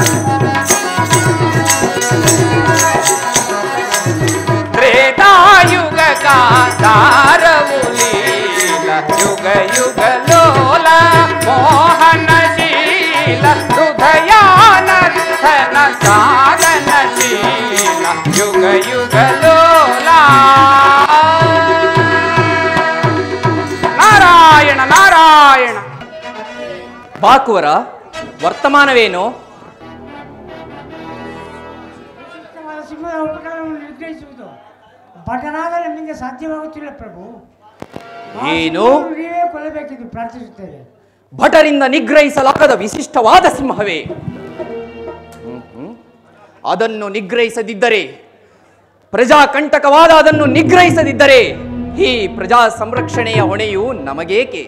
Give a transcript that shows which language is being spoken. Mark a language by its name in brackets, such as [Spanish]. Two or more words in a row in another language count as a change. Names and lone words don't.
[Kannada] ತ್ರೇತಾಯುಗ ದಾರವು ಲೀಲ ಯುಗ ಯುಗ ಲೋಲ ಮೋಹನಶೀಲ ಹೃದಯಾನರ್ಥನ ಸಾಧನಶೀಲ ಯುಗ ಯುಗ ಲೋಲ ನಾರಾಯಣ ನಾರಾಯಣ. ಬಾಕುವರ ವರ್ತಮಾನವೇನು? ಸಿಂಹದ ಉಪಕಾರವನ್ನು ನಿರ್ಣಯಿಸುವುದು ಭಟನಾದ ನಮ್ಮಿಂದ ಸಾಧ್ಯವಾಗುತ್ತಿಲ್ಲ ಪ್ರಭು. ಏನು? ನೀವೇ ಕೊಲ್ಲಬೇಕೆಂದು ಪ್ರಾರ್ಥಿಸುತ್ತೇವೆ. ಭಟರಿಂದ ನಿಗ್ರಹಿಸಲಾಗದ ವಿಶಿಷ್ಟವಾದ ಸಿಂಹವೇ? ಅದನ್ನು ನಿಗ್ರಹಿಸದಿದ್ದರೆ, ಪ್ರಜಾಕಂಟಕವಾದ ಅದನ್ನು ನಿಗ್ರಹಿಸದಿದ್ದರೆ ಈ ಪ್ರಜಾ ಸಂರಕ್ಷಣೆಯ ಹೊಣೆಯು ನಮಗೇಕೆ?